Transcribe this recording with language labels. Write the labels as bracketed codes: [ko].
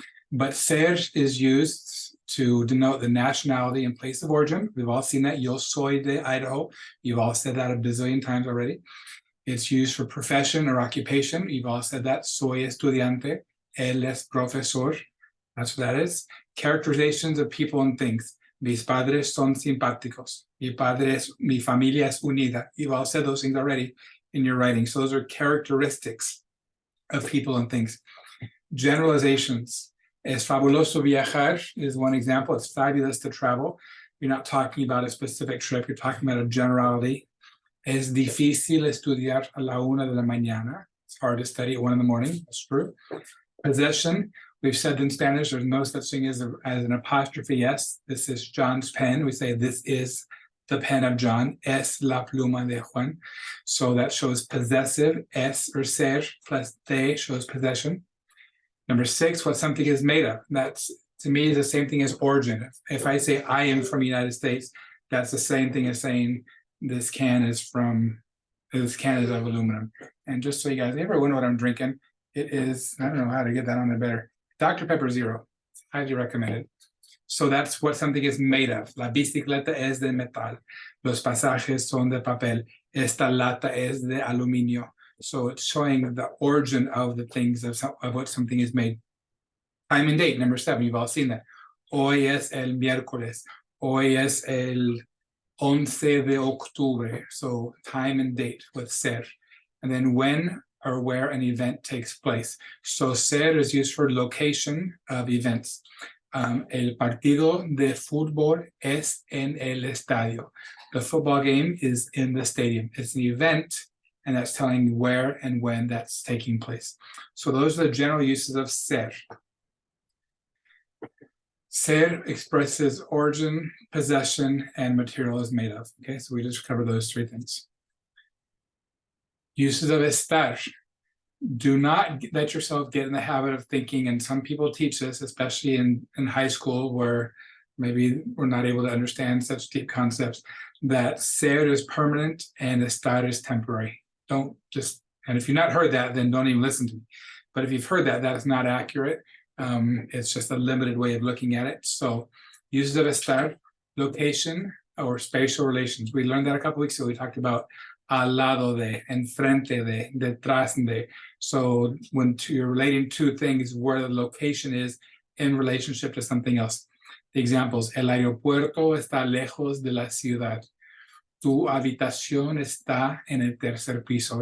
[en] But ser is used to denote the nationality and place of origin. We've all seen that. [es] Yo soy de Idaho. [en] You've all said that a bazillion times already. It's used for profession or occupation. You've all said that. [es] Soy estudiante. Él es profesor. [en] That's what that is. Characterizations of people and things. [es] Mis padres son simpáticos. Mi familia es unida. [en] You've all said those things already in your writing. So those are characteristics of people and things. Generalizations. [es] Es fabuloso viajar [en] is one example. It's fabulous to travel. You're not talking about a specific trip. You're talking about a generality. [es] Es difícil estudiar a la 1 de la mañana. [en] It's hard to study at 1 in the morning. That's true. Possession. We've said in Spanish, there's no such thing as an apostrophe S. This is John's pen. We say this is the pen of John. [es] Es la pluma de Juan. [en] So that shows possessive. Es or ser plus de shows possession. Number 6, what something is made of. That's, to me, is the same thing as origin. If I say I am from the United States, that's the same thing as saying this can is of aluminum. And just so you guys ever wonder what I'm drinking, it is, I don't know how to get that on there better. Dr. Pepper Zero, highly recommended. So that's what something is made of. [es] La bicicleta es de metal. Los pasajes son de papel. Esta lata es de aluminio. [en] So it's showing the origin of the things of what something is made. Time and date, number 7, you've all seen that. [es] Hoy es el miércoles. Hoy es el 11 de octubre. [en] So time and date with ser. And then when or where an event takes place. So ser is used for location of events. [es] El partido de fútbol es en el estadio. [en] The football game is in the stadium. It's an event, and that's telling where and when that's taking place. So those are the general uses of ser. Ser expresses origin, possession, and material is made of. Okay, so we just covered those 3 things. Uses of estar. Do not let yourself get in the habit of thinking, and some people teach this, especially in high school, where maybe we're not able to understand such deep concepts, that ser is permanent and estar is temporary. And if you've not heard that, then don't even listen to me. But if you've heard that, that is not accurate. It's just a limited way of looking at it. So uses of estar, location or spatial relations. We learned that a couple weeks ago. We talked about [es] al lado de, enfrente de, detrás de. [en] So when you're relating two things, where the location is in relationship to something else. The examples, [es] el aeropuerto está lejos de la ciudad. Tu habitación está en el tercer piso.